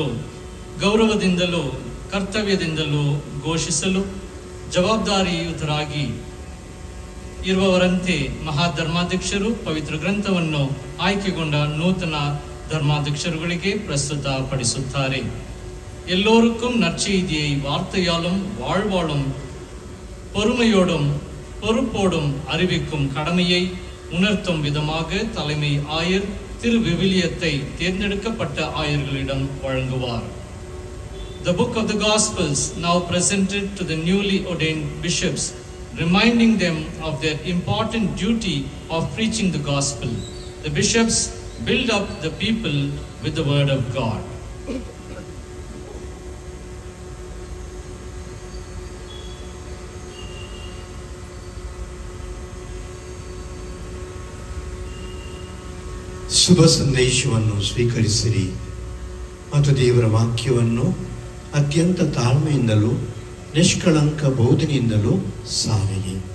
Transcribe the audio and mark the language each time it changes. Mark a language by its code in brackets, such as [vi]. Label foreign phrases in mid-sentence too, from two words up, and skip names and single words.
[kn] ಗೌರವದಿಂದಲೂ ಕರ್ತವ್ಯದಿಂದಲೂ ಘೋಷಿಸಲು ಜವಾಬ್ದಾರಿಯುತರಾಗಿ ಇರುವವರಂತೆ ಮಹಾಧರ್ಮಾಧ್ಯಕ್ಷರು ಪವಿತ್ರ ಗ್ರಂಥವನ್ನು ಆಯ್ಕೆಗೊಂಡ ನೂತನ ಧರ್ಮಾಧ್ಯಕ್ಷರುಗಳಿಗೆ ಪ್ರಸ್ತುತಪಡಿಸುತ್ತಾರೆ. [ta] எல்லோருக்கும் நற்செய்தியை வார்த்தையாலும் வாழ்வாலும் பொறுமையோடும் பொறுப்போடும் அறிவிக்கும் கடமையை உணர்த்தும் விதமாக தலைமை ஆயர் திரு விவிலியத்தை தேர்ந்தெடுக்கப்பட்ட ஆயர்களிடம் வழங்குவார். [en] The book of the Gospels now presented to the newly ordained bishops, reminding them of their important duty of preaching the gospel. The bishops build up the people with the word of God. [kn] ಶುಭ ಸಂದೇಶವನ್ನು ಸ್ವೀಕರಿಸಿರಿ ಮತ್ತು ದೇವರ ವಾಕ್ಯವನ್ನು ಅತ್ಯಂತ ತಾಳ್ಮೆಯಿಂದಲೂ ನಿಷ್ಕಳಂಕ ಬೋಧನೆಯಿಂದಲೂ ಸಾರಿರಿ.